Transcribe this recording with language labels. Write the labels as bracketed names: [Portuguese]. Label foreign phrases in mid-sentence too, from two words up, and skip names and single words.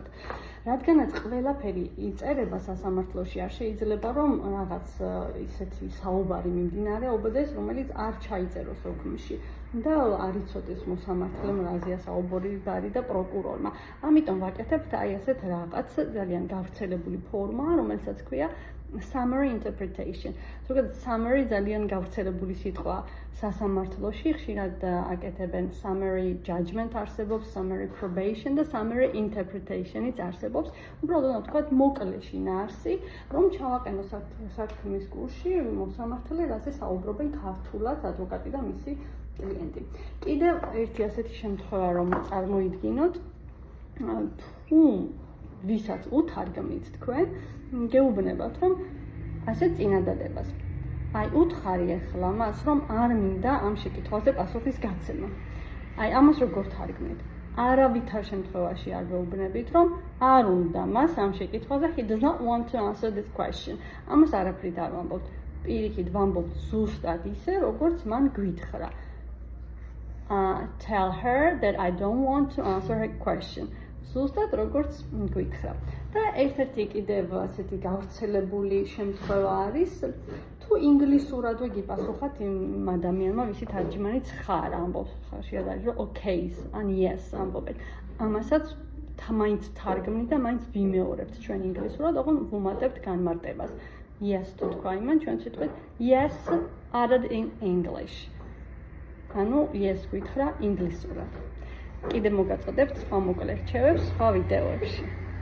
[Georgian] რადგანაც ყველაფერი იწერება სასამართლოში, არ შეიძლება რომ რაღაც ისეთი საუბარი მიმდინარეობდეს, რომელიც არ ჩაიწეროს ოქმში და არ იცოდეს მოსამართლემ რაზეა საუბარი და პროკურორმა. ამიტომ ვაკეთებთ აი ასეთ რაღაც ძალიან გავრცელებული ფორმაა, რომელსაც ქვია [English] summary interpretation. [Georgian] ზოგადად summary ძალიან გავრცელებული სიტყვაა სასამართლოში, ხშირად აკეთებენ [English] summary judgment [Georgian] არსებობს, [English] summary probation [Georgian] და [English] summary interpretation- [Georgian] იც არსებობს. უბრალოდ უნდა ვთქვათ მოკლე შინაარსი, რომ ჩავაყენო საქმის კურსში მოსამართლე რაზე საუბრობენ ქართულად ადვოკატი და მისი კლიენტი. კიდევ ერთი ასეთი შემთხვევა რომ წარმოიდგინოთ, თუ ვისაც უთარგმნით თქვენ, გეუბნებათ რომ ასე წინადადებას. აი უთხარი ახლა მას რომ არ მინდა ამ შეკითხვაზე პასუხის გაცემა. აი ამას როგორ თარგმნით? არავითარ შემთხვევაში არ გეუბნებით რომ არ უნდა მას ამ შეკითხვაზე [English] he does not want to answer this question. [Georgian] ამას არაფრით არ ვამბობთ. პირიქით ვამბობთ ზუსტად ისე, როგორც მან გვითხრა. [English] Tell her that I don't want to answer her question. [Georgian] ზუსტად როგორც გვითხრა. და ერთ-ერთი კიდევ ასეთი გავრცელებული შემთხვევა არის, თუ ინგლისურადვე გიპასუხათ იმ ადამიანმა, ვისი თარჯიმანიც ხარ, ამბობს ხშირად არის რომ okay-ს ან yes ამბობენ. ამასაც მაინც თარგმნით და მაინც ვიმეორებთ ჩვენ ინგლისურად, ოღონ ვუმატებთ განმარტებას. Yes თუ თქვა იმან, ჩვენ ვიტყვით [English] yes added in English. [Georgian] ანუ yes გითხრა ინგლისურად. კიდევ მოგაწოდებთ სხვა მოკლე რჩევებს სხვა ვიდეოებში.